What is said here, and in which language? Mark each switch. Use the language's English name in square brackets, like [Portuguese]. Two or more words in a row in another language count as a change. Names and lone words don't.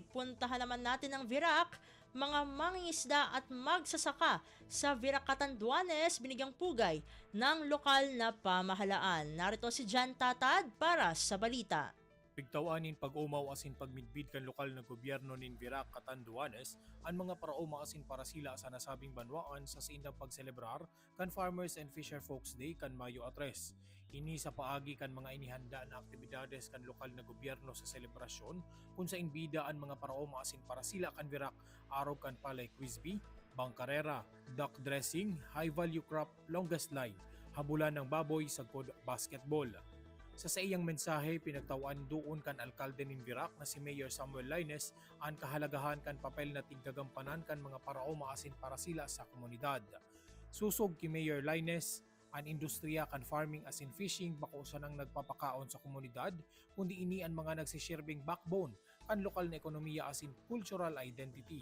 [Filipino] Puntahan naman natin ang Virac. Mga mangingisda at magsasaka sa Virac Catanduanes binigyang pugay ng lokal na pamahalaan. Narito si Jan Tatad para sa balita. [Bikol] Pigtawanin pag-umaw asin pagmidbid kan lokal na gobyerno nin Virac Catanduanes ang mga parauma asin para sila sa nasabing banwaan sa sindang pagselebrar kan Farmers and Fisher Folks Day kan Mayo 3. Ini sa paagi kan mga inihanda na aktibidades kan lokal na gobyerno sa selebrasyon kung sa inbida ang mga parauma asin para sila kan Virac araw kan palay Quizbee, bangkarera, [English] duck dressing, high value crop, longest line, [Filipino] habulan ng baboy, sagpod basketball. [Bikol] Sa iyang mensahe, pinagtawaan doon kan alkalde ng Virac na si Mayor Samuel Laines ang kahalagahan kan papel na tigagampanan kan mga paraoma asin para sila sa komunidad. Susog ki Mayor Laines, ang industriya kan farming asin fishing bako sa nang nagpapakaon sa komunidad, kundi ini ang mga nagsishirbing backbone kan lokal na ekonomiya asin [English] cultural identity.